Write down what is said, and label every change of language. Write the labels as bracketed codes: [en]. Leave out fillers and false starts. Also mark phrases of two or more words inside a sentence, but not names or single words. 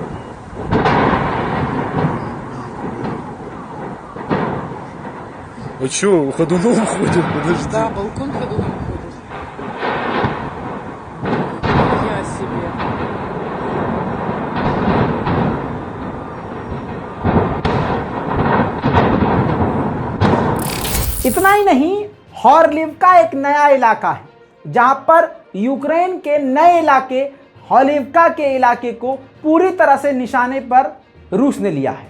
[ru] А чё, ходуном ходит? Подожди. Да, балкон ходуном ходит. Я себе. [hi] इतना ही नहीं, हॉर्लिवका एक नया इलाका है जहां पर यूक्रेन के नए इलाके हॉर्लिवका के इलाके को पूरी तरह से निशाने पर रूस ने लिया है।